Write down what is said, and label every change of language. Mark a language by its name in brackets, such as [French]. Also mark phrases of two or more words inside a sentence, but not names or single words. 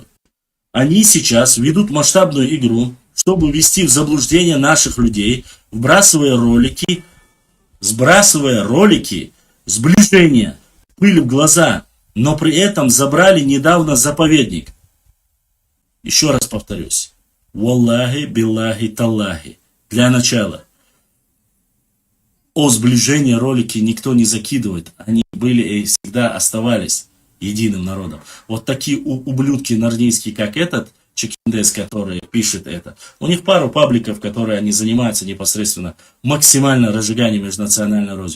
[Russian] Они сейчас ведут масштабную игру, чтобы ввести в заблуждение наших людей, сбрасывая ролики, сближения, пыль в глаза, но при этом забрали недавно заповедник. Еще раз повторюсь. [Arabic] والله بالله تالله. [Russian] Для начала. О сближении ролики никто не закидывает. Они были и всегда оставались единым народом. Вот такие ублюдки нордийские, как этот, Чекиндес, который пишет это. У них пару пабликов, которые они занимаются непосредственно максимально разжиганием межнациональной розью.